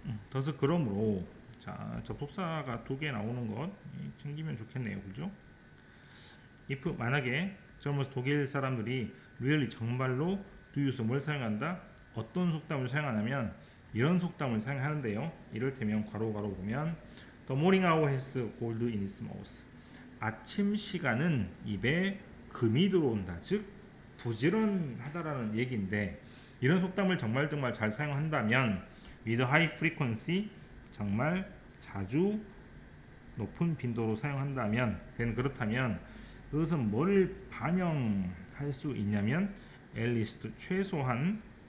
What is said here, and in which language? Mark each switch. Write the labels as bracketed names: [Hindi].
[Korean] 그래서 그러므로 자 접속사가 2개 나오는 것 챙기면 좋겠네요, 그죠? if 만약에 젊은 독일 사람들이 really 정말로 [English] do use [Korean] 뭘 사용한다? 어떤 속담을 사용하냐면 이런 속담을 사용하는데요. 이를테면 괄호 보면 [English] the morning hour has gold in its mouth. [Korean] 아침 시간은 입에 금이 들어온다. 즉 부지런하다라는 얘기인데 이런 속담을 정말 잘 사용한다면 [English] with high frequency [Korean] 정말 자주 높은 빈도로 사용한다면 그렇다면 그것은 뭘 반영할 수 있냐면 [English] at least [Korean] 최소한